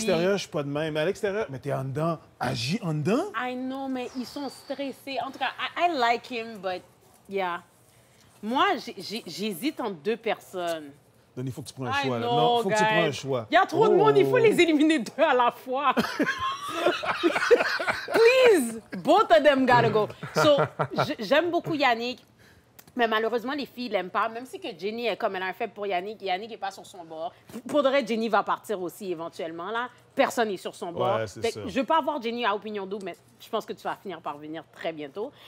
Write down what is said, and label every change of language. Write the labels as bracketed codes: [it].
[fr] l'extérieur, je suis pas de même. Mais à l'extérieur, mais t'es en dedans. Agis en dedans? [en] I know, [fr] mais ils sont stressés. En tout cas, [en] I like him, but yeah. [fr] Moi, j'hésite entre 2 personnes. Donc, il faut que tu prennes un choix. Là. Non, il faut que tu prennes un choix. Il y a trop de monde, il faut les éliminer 2 à la fois. [en] Please, both of them gotta go. [fr] So, j'aime beaucoup Yannick, mais malheureusement, les filles l'aiment pas. Même si que Jenny est comme elle a un faible pour Yannick, Yannick n'est pas sur son bord. Pour de vrai, Jenny va partir aussi éventuellement. Là. Personne n'est sur son bord. Ouais, c'est ça. Je veux pas avoir Jenny à Opinion Double, mais je pense que tu vas finir par venir très bientôt.